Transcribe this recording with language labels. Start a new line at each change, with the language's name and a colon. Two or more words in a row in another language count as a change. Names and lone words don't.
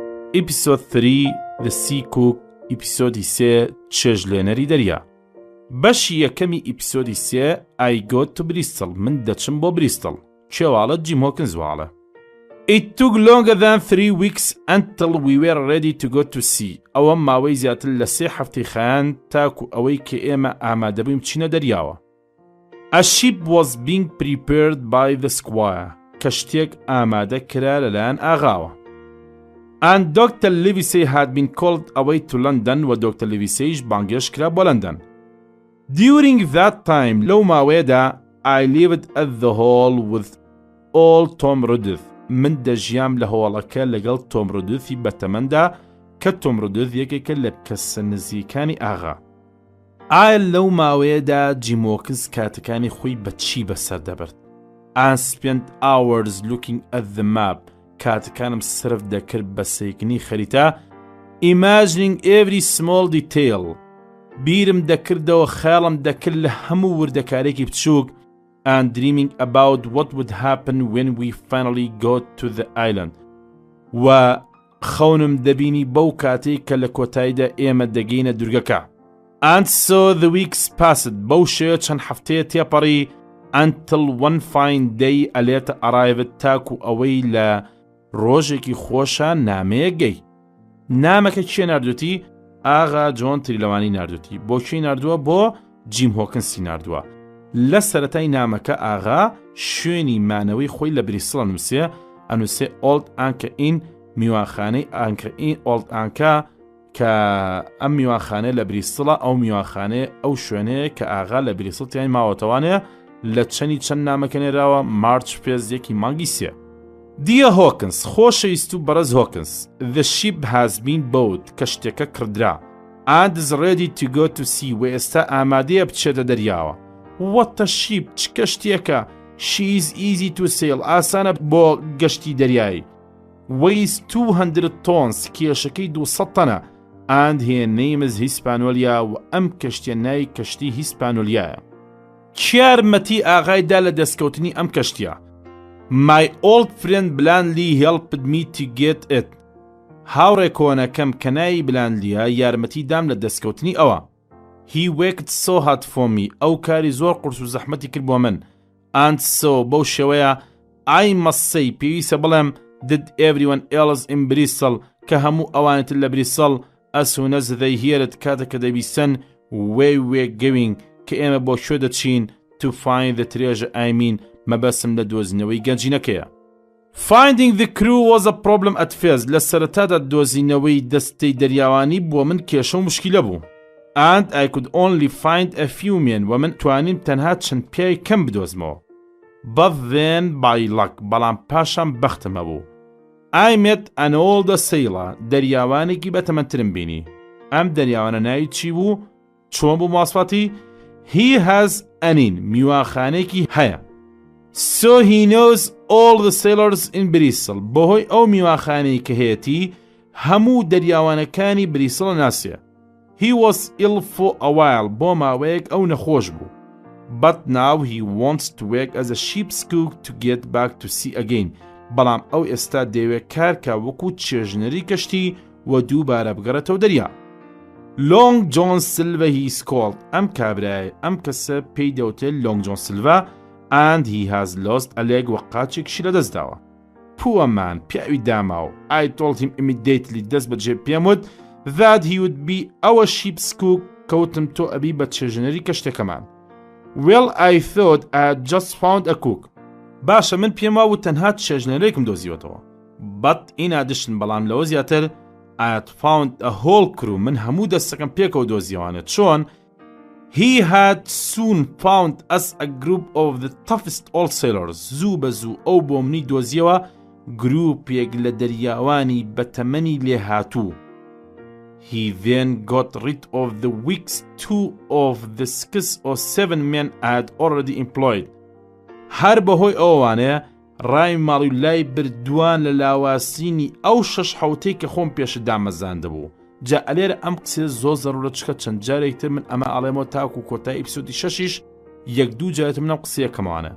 Central Kurdish: ئیپسۆد 3 The Sea Cook ئیپسۆدی 3 چێژلێنەری دەریا. بەشی یەکەمی ئیپسۆدی 3
English: I go to Bristol
Central Kurdish: من دەچم بۆ بریستڵ. کێواڵە جیم هۆکنز واڵە.
English: It took longer than 3 weeks until we were ready to go to sea.
Central Kurdish: ئەوە ماوەی زیاتر لە 3 هەفتەی خایان تاکو ئەوەی کە ئێمە ئامادە بووین بچینە دەریاوە.
English: A ship was being prepared by the squire.
Central Kurdish: کەشتێک ئامادە کرا لەلایەن ئاغاوە.
English: And Dr. Livesey had been called away to London
Central Kurdish: و Dr. Liveseyش بانگێش کرا بۆ لەندەن.
English: During that time
Central Kurdish: لەو ماوەیەدا
English: I lived at the hall with all Tom Rudith.
Central Kurdish: من دەژیام لە هۆڵەکە لەگەڵ تۆم ڕودوثی بەتەمەندا کە تۆم ڕودوث یەکێکە لە کەسە نزیکانی ئاغا. ئایا لەو ماوەیەدا جیم هۆکنز کاتەکانی خۆی بە چی بەسەر دەبرد؟
English: I spent hours looking at the map.
Central Kurdish: کاتەکانم سرف دەکرد بە سەیکردنی خەریتە
English: imagining every small detail.
Central Kurdish: بیرم دەکردەوە خەیاڵم دەکرد لە هەموو وردەکارێکی بچووک
English: and dreaming about what would happen when we finally got to the island.
Central Kurdish: و خەونم دەبینی بەو کاتەی کە لە کۆتاییدا ئێمە دەگەینە دورگەکە.
English: And so the weeks passed.
Central Kurdish: بەو شێوە چەند هەفتەیە تێپەڕی
English: until one fine day a letter arrived
Central Kurdish: تاکو ئەوەی لە ڕۆژێکی خۆشە نامەیە گەی. نامەکە کێ ناردووتی؟ ئاغا جۆن تریلەوانی ناردووتی. بۆ کێی ناردووە؟ بۆ جیم هۆکنسی ناردووە. لە سەرەتای نامەکە ئاغا شوێنی مانەوەی خۆی لە بریسڵە نووسێ ئەنووسێ ئۆڵد ئانکە ئین میوانخانەی ئانکە ئین ئۆڵد ئانکە کە ئەم میوانخانەیە لە بریسڵە ئەو میوانخانەیە ئەو شوێنەیە کە ئاغا لە بریسڵ تیان ماوەتەوانەیە لە چەند نامەکە نێراوە مارچ پێز یەکی مانگی سێ.
English: Dear Hawkins,
Central Kurdish: خۆشەویست و بەڕێز
English: Hawkins, the ship has been bought
Central Kurdish: کەشتێکە کردرا
English: and is ready to go to sea
Central Kurdish: و ئێستا ئامادەیە بچێتە دەریاوە.
English: What a ship!
Central Kurdish: چ کەشتێکە!
English: She is easy to sail.
Central Kurdish: ئاسانە بۆ گەشتی دەریایی.
English: Weighs 200 tons.
Central Kurdish: کێشەکەی 200 تەنە.
English: And her name is Hispaniola
Central Kurdish: و ئەم کەشتیە ناوی کەشتی هیسپانۆلیایە. یارمەتی ئاغایدا لە دەستکەوتنی ئەم کەشتیە.
English: My old friend Blandly helped me to get it.
Central Kurdish: هاوڕێ کۆنەکەم کە ناوی بلاندلیە یارمەتی دام لە دەستکەوتنی ئەوە.
English: He worked so hard for me.
Central Kurdish: ئەو کاری زۆر قورس و زەحمەتی کرد بۆ من.
English: And so
Central Kurdish: بەو شێوەیە
English: I must say
Central Kurdish: پێویستە بڵێم
English: did everyone else in Bristol
Central Kurdish: کە هەموو ئەوانتر لە بریسڵ
English: as soon as they hear it
Central Kurdish: کاتێککە دەبیستن
English: where we're going
Central Kurdish: کە ئێمە بۆ شوێ دەچین
English: to find the treasure I mean
Central Kurdish: مەبەسم لە دۆزینەوەی گەنجینەکەیە.
English: Finding the crew was a problem at first.
Central Kurdish: لە سەرەتادا دۆزینەوەی دەستەی دەریاوانی بۆ من کێشە و مشکیلە بوو.
English: And I could only find a few men
Central Kurdish: و من توانیم تەنها چەند پیاوی کەم بدۆزمەوە.
English: But then by luck
Central Kurdish: بەڵام پاشان بەختمە بوو.
English: I met an older sailor.
Central Kurdish: دەریاوانێکی بەتەمەنترم بینی. ئەم دەریاوانە ناوی چی بوو؟ چۆن بوو ماسفاتی؟
English: He has an inn.
Central Kurdish: میوانخانێکی هەیە.
English: So he knows all the sailors in Bristol.
Central Kurdish: بەهۆی ئەو میوانخانەی کە هەیەتی هەموو دەریاوانەکانی بریسڵە ناسیە.
English: He was ill for a while.
Central Kurdish: بۆ ماوەیەک ئەو نەخۆش بوو.
English: But now he wants to work as a ship's cook to get back to sea again.
Central Kurdish: بەڵام ئەو ئێستا دەیەوێت کارکە وەکو چێژنەری کەشتی و دووبارە بگەڕێتەوە دەریا.
English: Long John Silver he is called.
Central Kurdish: ئەم کابرایە ئەم کەسە پێی دەوتێت Long John Silver
English: and he has lost a leg
Central Kurdish: و قاچێکشی لەدەستداوە.
English: Poor man
Central Kurdish: پیاوی داماوە.
English: I told him immediately
Central Kurdish: دەست بەجێ پێم وت
English: that he would be our ship's cook
Central Kurdish: کەوتم تۆ ئەبی بە چێژنەری کەشتێکەمان.
English: Well I thought I had just found a cook.
Central Kurdish: باشە من پێم وابوو تەنها چێژنەرێکم دۆزیوەتەوە.
English: But in addition
Central Kurdish: بەڵام لەوە زیاتر
English: I had found a whole crew.
Central Kurdish: من هەموو دەستەکەم پێکەوە دۆزیوانێت. چۆن؟
English: He had soon found us a group of the toughest old sailors.
Central Kurdish: زوو بە زوو ئەو بۆ منی دۆزیەوە گروپێک لە دەریاوانی بەتەمەنی لێهاتوو.
English: He then got rid of the weeks 2 of the 6 or 7 men I had already employed.
Central Kurdish: هەر بەهۆی ئەوانەیە ڕای ماڵی لای بردووان لە لاواسینی ئەو 6 حوتەی کە خۆم پێشە دامەزاندە بوو. جا ئەلێرە ئەم قسێ زۆر زەڕورەت چکە چەند جارێکتر من ئەمە ئاڵێمەوە تاکو کۆتای ئیپسۆدی 6 یەک دوو جارێت منەم قسەیەکەمەوانە.